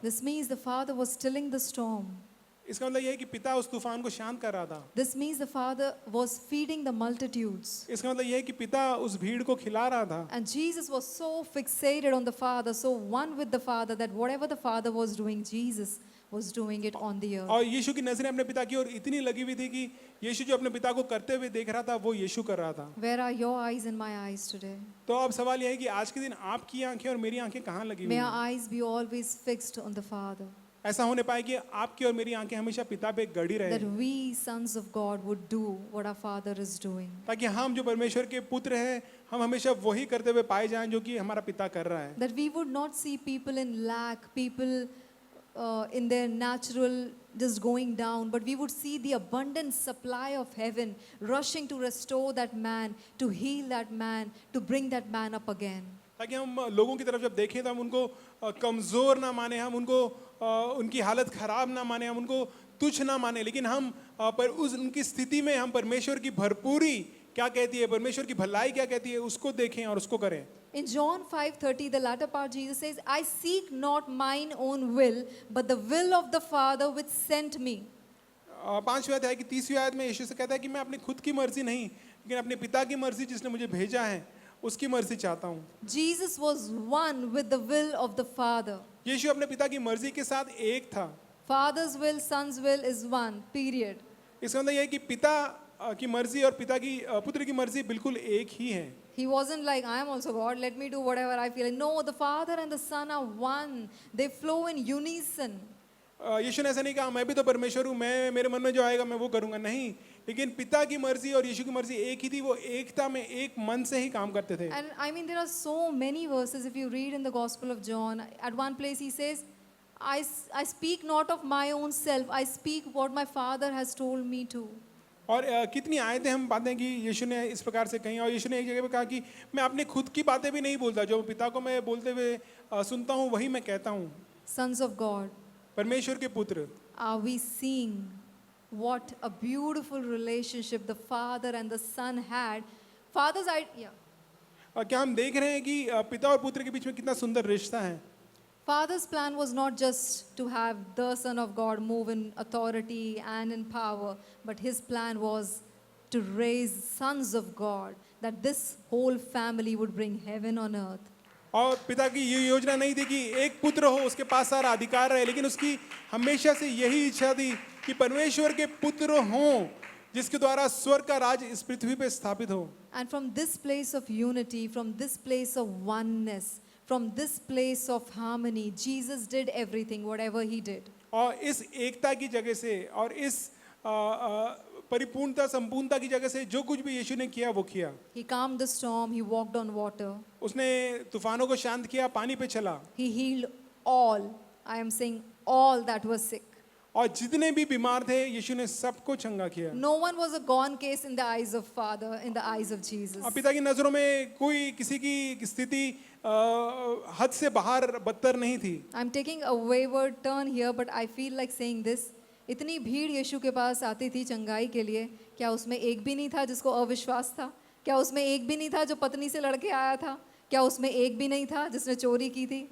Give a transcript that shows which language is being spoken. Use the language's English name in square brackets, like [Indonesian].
[English] This means the Father was stilling the storm. [Hindi] इसका मतलब ये है कि पिता उस तूफान को शांत कर रहा था। [English] This means the Father was feeding the multitudes. [Hindi] इसका मतलब ये है कि पिता उस भीड़ को खिला रहा था। [English] And Jesus was so fixated on the Father, so one with the Father, that whatever the Father was doing, Jesus was doing it on the earth. [Hindi] और यीशु की नजरें अपने पिता की ओर इतनी लगी हुई थी कि यीशु जो अपने पिता को करते हुए देख रहा था वो यीशु कर रहा था। [English] Where are your eyes and my eyes today? [Hindi] तो अब सवाल यह है कि आज के दिन आपकी आंखें और मेरी आंखें कहाँ लगी हुई [English] May [Hindi] हैं? [English] our eyes be always fixed on the Father. [Hindi] ऐसा होने पाए कि आपकी और मेरी आंखें हमेशा पिता पे गड़ी रहे, [English] That we, sons of God, would do what our Father is doing. [Hindi] ताकि हम जो परमेश्वर के पुत्र हैं हम हमेशा वही करते हुए पाए जाएं जो कि हमारा पिता कर रहा है। [English] That we would not see people in lack, people in their natural just going down, but we would see the abundant supply of heaven rushing to restore that man, to heal that man, to bring that man up again. [Hindi] ताकि हम लोगों की तरफ जब देखें तो हम उनको कमज़ोर ना माने, हम उनको उनकी हालत ख़राब ना माने, हम उनको तुच्छ ना माने, लेकिन हम पर उनकी स्थिति में हम परमेश्वर की भरपूरी क्या कहती है, परमेश्वर की भलाई क्या कहती है, उसको देखें और उसको करें। [English] In John 5:30, the latter part, Jesus says, I seek not mine own will, but the will of the Father which sent me. [Hindi] 5वें अध्याय की 30वीं आयत में यीशु से कहता है कि मैं अपनी खुद की मर्जी नहीं, लेकिन अपने पिता की मर्जी जिसने मुझे भेजा है उसकी मर्जी चाहता हूँ। [English] Jesus was one with the will of the Father. [Hindi] यीशु अपने पिता की मर्जी के साथ एक था। [English] Father's will, Son's will is one, period. [Hindi] इसका मतलब यह है कि पिता की मर्जी और पिता की पुत्र की मर्जी बिल्कुल एक ही है। [English] He wasn't like, I am also God, let me do whatever I feel. No, the Father and the Son are one. They flow in unison. [Hindi] यीशु ने ऐसा नहीं कहा मैं भी तो परमेश्वर हूँ, मैं मेरे मन में जो आएगा मैं वो करूँगा, नहीं, लेकिन पिता की मर्जी और यीशु की मर्जी एक ही थी, वो एकता में एक मन से ही काम करते थे. [English] And I mean, there are so many verses. If you read in the Gospel of John, at one place he says, I speak not of my own self, I speak what my Father has told me to. [Hindi] और कितनी आयतें हम पाते हैं कि यीशु ने इस प्रकार से कही, और यीशु ने एक जगह पे कहा कि मैं अपने खुद की बातें भी नहीं बोलता, जो पिता को मैं बोलते हुए सुनता हूँ वही मैं कहता हूँ. [English] Sons of God, [Hindi] परमेश्वर के पुत्र, [English] are we seeing what a beautiful relationship the Father and the Son had? Father's idea. [Hindi] क्या हम देख रहे हैं कि पिता और पुत्र के बीच में कितना सुंदर रिश्ता है. [English] Father's plan was not just to have the Son of God move in authority and in power, but his plan was to raise sons of God, that this whole family would bring heaven on earth. [Hindi] और पिता की ये योजना नहीं थी कि एक पुत्र हो उसके पास सारा अधिकार रहे, लेकिन उसकी हमेशा से यही इच्छा थी कि परमेश्वर के पुत्र हों जिसके द्वारा स्वर्ग का राज इस पृथ्वी पे स्थापित हो. [English] And from this place of unity, from this place of oneness, from this place of harmony, Jesus did everything, whatever he did. [Hindi] और इस एकता की जगह से और इस परिपूर्णता संपूर्णता की जगह से जो कुछ भी यीशु ने किया वो किया. [English] He calmed the storm, he walked on water, [Hindi] उसने तूफानों को शांत किया, पानी पे चला, [English] he healed all, I am saying all that were sick. [Hindi] और जितने भी बीमार थे यीशु ने सबको चंगा किया. [English] No one was a gone case in the eyes of Father, in the eyes of Jesus. [Hindi] और पिता की नजरों में कोई किसी की स्थिति हद से बाहर बदतर नहीं थी. [English] I'm taking a wayward turn here, but I feel like saying this. [Hindi] इतनी भीड़ यीशु के पास आती थी चंगाई के लिए, क्या उसमें एक भी नहीं था जिसको अविश्वास था? क्या उसमें एक भी नहीं था जो पत्नी से लड़के आया था? क्या उसमें एक भी नहीं था जिसने चोरी की थी?